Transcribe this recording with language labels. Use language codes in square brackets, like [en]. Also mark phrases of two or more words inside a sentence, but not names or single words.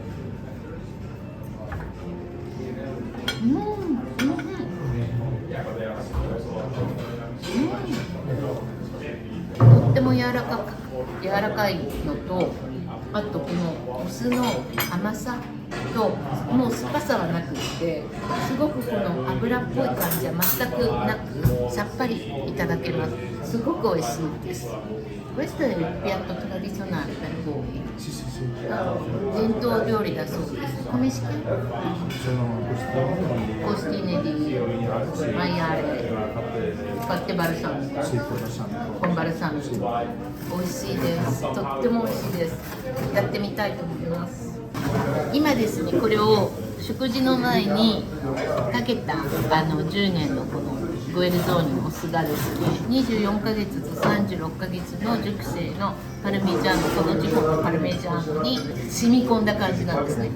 [ja] とっても柔らかいのと、あとこのお酢の甘さともう酸っぱさはなくってすごくこの油っぽい感じは全くなくさっぱりいただけます。すごく美味しいです。 [it] Questo è il piatto tradizionale per voi? Sì, sì, sì. [ja] 伝統料理だそうです。 [it] come si chiama? Sono Costine di maiale fatte balsamico sì, con con balsamico [ja] 美味しいです。とっても美味しいです。やってみたいと思います。今ですね、これを食事の前にかけた10年のこのグエルゾーニのお酢がですね、24ヶ月と36ヶ月の熟成のパルメジャーノ、この時期のパルメジャーノに染み込んだ感じなんですね。